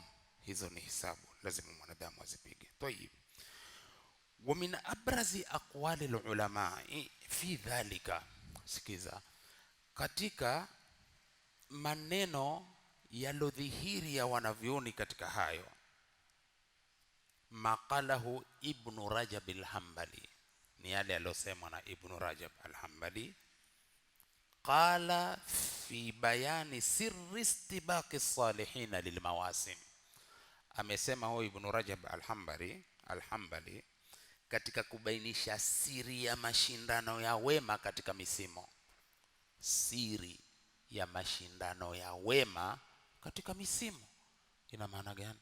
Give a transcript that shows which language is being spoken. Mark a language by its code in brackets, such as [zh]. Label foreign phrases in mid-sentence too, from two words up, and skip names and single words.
[sw] Hizo ni hisabu, lazima mwanadamu azipige. [ar] طيب، ومن أبرز أقوال العلماء في ذلك, [sw] sikiza, katika maneno yalodhihiri ya wanavyoni katika hayo, maqalahu Ibn Rajab al-Hanbali, ni yale alosema na Ibn Rajab al-Hanbali. [ar] قال في بيان سر استباق الصالحين للمواسم, [sw] amesema huyo Ibn Rajab al-Hanbali katika kubainisha siri ya mashindano ya wema katika misimo. Siri ya mashindano ya wema katika misimo ina maana gani?